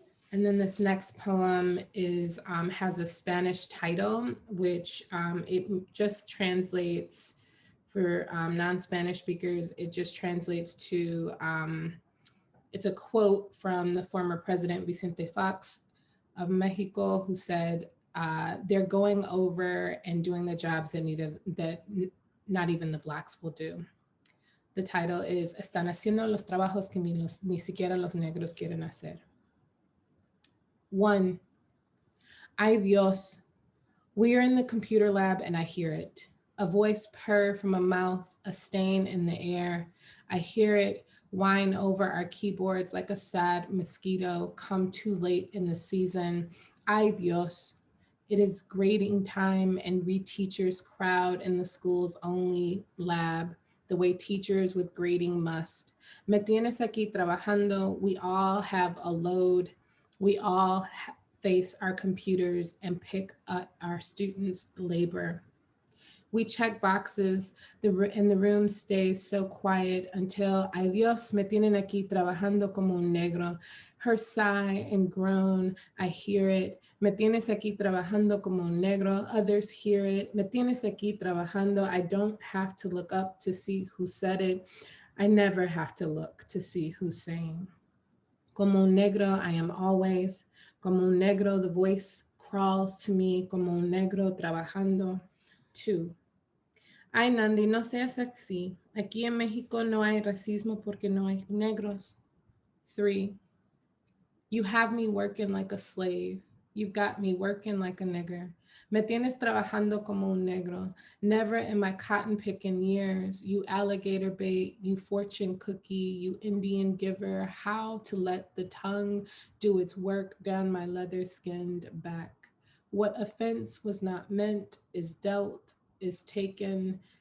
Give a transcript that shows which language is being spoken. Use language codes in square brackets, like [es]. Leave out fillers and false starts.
[en] And then this next poem has a Spanish title, which it just translates for non-Spanish speakers. It just translates to, it's a quote from the former President Vicente Fox of Mexico, who said, they're going over and doing the jobs that not even the Blacks will do. The title is [es] Están haciendo los trabajos que ni siquiera los negros quieren hacer. 1. Ay Dios, [en] we are in the computer lab and I hear it. A voice purr from a mouth, a stain in the air. I hear it whine over our keyboards like a sad mosquito come too late in the season. [es] Ay Dios. [en] It is grading time and reteachers crowd in the school's only lab, the way teachers with grading must. [es] Me tienes aquí trabajando. [en] We all have a load. We all face our computers and pick up our students' labor. We check boxes and the room stays so quiet until, [es] ay Dios, me tienen aquí trabajando como un negro. [en] Her sigh and groan, I hear it. [es] Me tienes aquí trabajando como un negro. [en] Others hear it. [es] Me tienes aquí trabajando. [en] I don't have to look up to see who said it. I never have to look to see who's saying. [es] Como un negro, [en] I am always. Como un negro, the voice crawls to me. [es] Como un negro trabajando. 2. Ay, Nandi, no seas así. Aquí en México no hay racismo porque no hay negros. 3. [en] You have me working like a slave. You've got me working like a nigger. [es] Me tienes trabajando como un negro. [en] Never in my cotton picking years, you alligator bait, you fortune cookie, you Indian giver, how to let the tongue do its work down my leather skinned back. What offense was not meant is dealt, is taken.